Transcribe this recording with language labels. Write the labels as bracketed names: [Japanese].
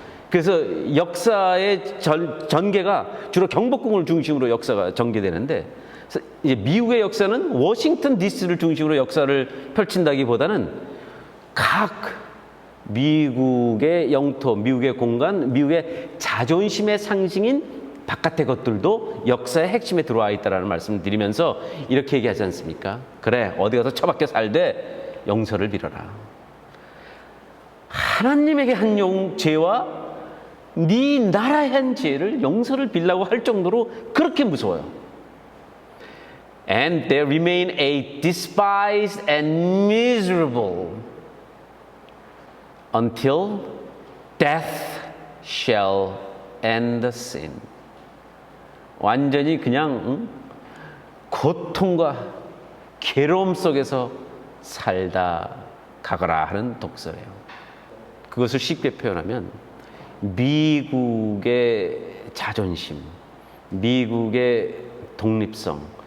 [Korean] 그래서 역사의 전개가 주로 경복궁을 중심으로 역사가 전개되는데, 이제 미국의 역사는 워싱턴 DC를 중심으로 역사를 펼친다기보다는 각 미국의 영토, 미국의 공간, 미국의 자존심의 상징인 바깥의 것들도 역사의 핵심에 들어와 있다는 말씀을 드리면서 이렇게 얘기하지 않습니까? 그래, 어디 가서 처박혀 살되 용서를 빌어라. 하나님에게 한 죄와 네 나라에 한 죄를 용서를 빌라고 할 정도로 그렇게 무서워요. [English] And they remain a despised and miserable until death shall end the sin. [Korean] 완전히 그냥 고통과 괴로움 속에서 살다 가거라 하는 독서예요. 그것을 쉽게 표현하면 미국의 자존심, 미국의 독립성,